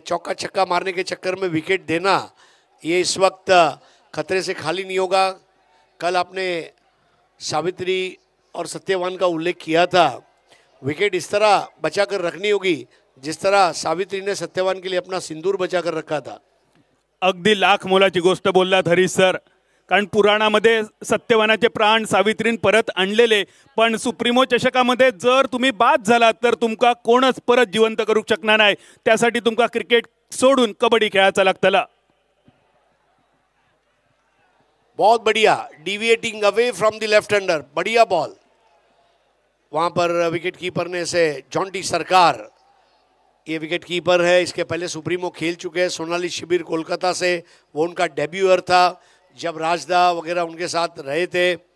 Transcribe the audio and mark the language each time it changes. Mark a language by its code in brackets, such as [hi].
[hi] चौका छक्का मारने के चक्कर में विकेट देना, ये इस वक्त खतरे से खाली नहीं होगा। कल आपने सावित्री और सत्यवान का उल्लेख किया था, विकेट इस तरह बचा कर रखनी होगी जिस तरह सावित्री ने सत्यवान के लिए अपना सिंदूर बचा कर रखा था। [mr] अगदी लाख मोलाची गोष्ट बोललात हरीश सर, कारण पुराणामध्ये सत्यवानाचे प्राण सावित्रीन परत आणलेले, पण सुप्रीमो चषकामध्ये जर तुम्ही बाद झालात तर तुमका कोणच परत जिवंत करू शकणार नाही, त्यासाठी तुमका क्रिकेट सोडून कबड्डी खेळायचा लागतला। [hi] बहुत बढ़िया, [en] deviating away from the left hander, [hi] बढ़िया बॉल। वहां पर विकेट कीपर ने से जॉन्टी सरकार, ये विकेट कीपर है, इसके पहले सुप्रीमो खेल चुके हैं सोनाली शिबिर कोलकाता से, वो उनका डेब्यूअर था जब राजदा वगैरह उनके साथ रहे थे।